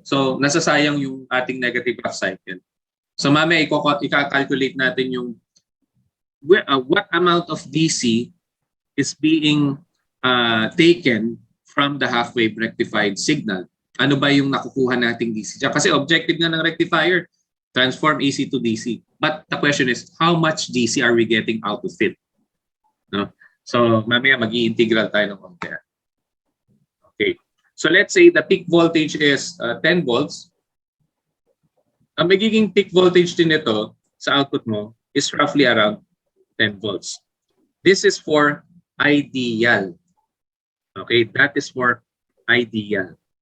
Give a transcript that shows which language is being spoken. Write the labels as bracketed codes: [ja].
[tl] So nasasayang yung ating negative half cycle. So mamaya i-calculate natin yung [en] what amount of DC is being taken from the half-wave rectified signal. [tl] Ano ba yung nakukuha nating DC? Kasi objective nga ng rectifier, [en] transform AC to DC. But the question is, how much DC are we getting out of it? [tl] No? So mamaya mag-i-integral tayo ng compare. [en] Okay. So let's say the peak voltage is 10 volts. [tl] Ang magiging peak voltage din nito sa output mo [en] is roughly around 10 volts. This is for ideal. Okay, that is for ideal.